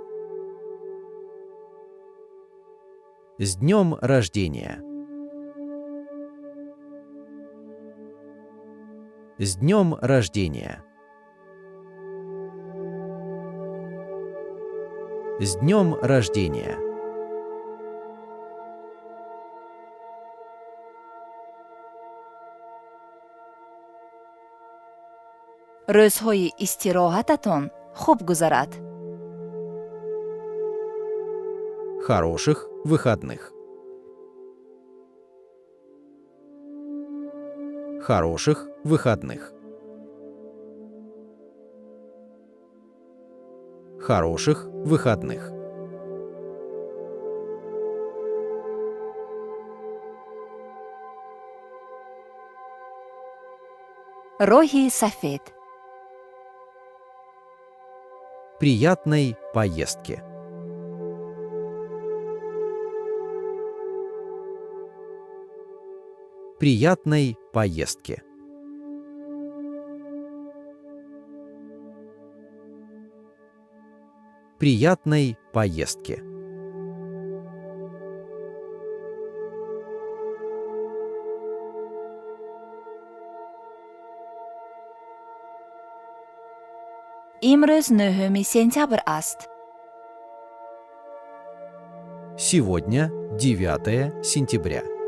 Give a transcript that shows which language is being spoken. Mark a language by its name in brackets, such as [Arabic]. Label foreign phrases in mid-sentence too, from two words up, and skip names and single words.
[Russian] С днем рождения! С днем рождения! С днем рождения! [Tajik] рӯзҳои истироҳататон хуб гузарад. [Russian] Хороших выходных! Хороших выходных! Хороших выходных! [Tajik] роҳи сафед. [Russian] Приятной поездки! Приятной поездки! Приятной поездки! [Tajik] имрӯз 9 сентябр аст. [Russian] Сегодня 9 сентября.